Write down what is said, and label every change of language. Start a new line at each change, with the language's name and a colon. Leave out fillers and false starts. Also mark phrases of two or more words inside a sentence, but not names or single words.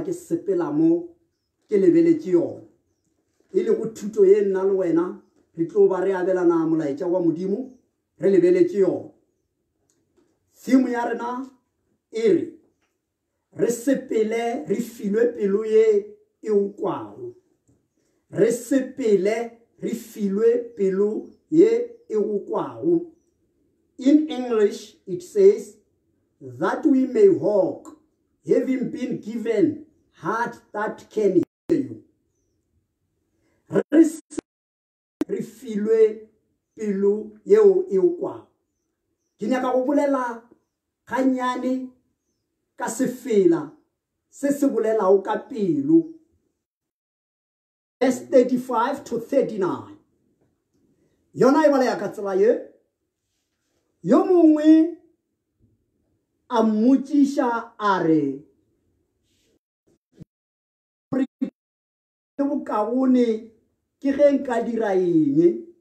Northern Sotho: ke sepela mo ke lebeletše yona e le go thuto ye nna le wena re tlo ba re abelana molaetša wa modimo re lebeletše yona theme ya rena e re sepele re filwe pelo ye e ukwago re sepele re filwe pelo ye e ukwago.
English: In English it says that we may walk having been given heart that can hear you.
Northern Sotho: Re filwe pelo yeo e ukwago. Ke nyaka go bolela ganyane ka sefela se se bolelago ka pelo.
English: Verse 35 to 39.
Northern Sotho: Yona e balea ka tsela ye. Yo mongwe a mmotšiša a re le bokaone ke ge nka dira eng.